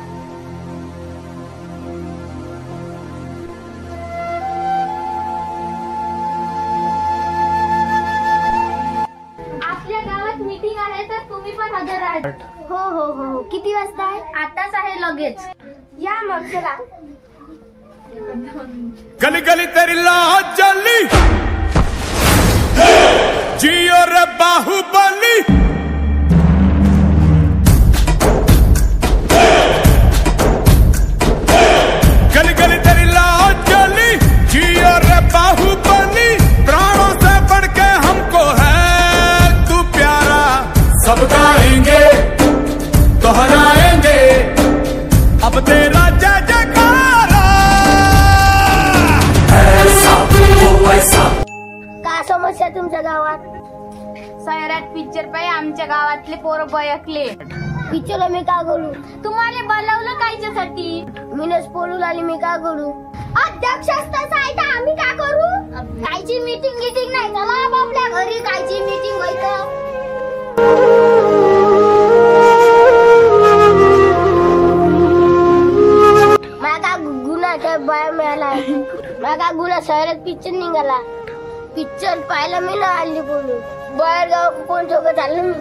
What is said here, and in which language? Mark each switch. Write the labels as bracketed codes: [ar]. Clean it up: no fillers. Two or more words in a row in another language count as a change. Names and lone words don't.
[mr] आपल्या गावात मीटिंग आहे तर तुम्ही पण हजर आहात हो हो हो किती वाजता आहे आताच आहे लगेच या मग चला [hi] गली गली तेरी लाज जली जियो रे बाहुबली गली गली तेरी लाज जली जियो रे बाहुबली प्राणों से बढ़ के हमको है तू प्यारा सब गाएंगे दोहराएंगे अब तेरा जय जयकारा ऐसा वो ऐसा [mr] का समस्या तुमच्या गावात शहरात पिक्चर पाय आमच्या गावातले पोरं बयकले पिक्चरला मी का करू तुम्हाला बोलावलं कायच्यासाठी मीनच बोलून आली मी का करू अध्यक्ष असताना आहे तर आम्ही का करू कायची मीटिंग गिटिंग नाही चला आपल्या घरी कायची मीटिंग व्हायचं मागा गुन्हा बाया मिळाला मागा गुन्हा शहरात पिक्चर निघाला पिक्चर पाहायला मी ना आली बोलून बाहेर गाव कोण सोबत आलं मी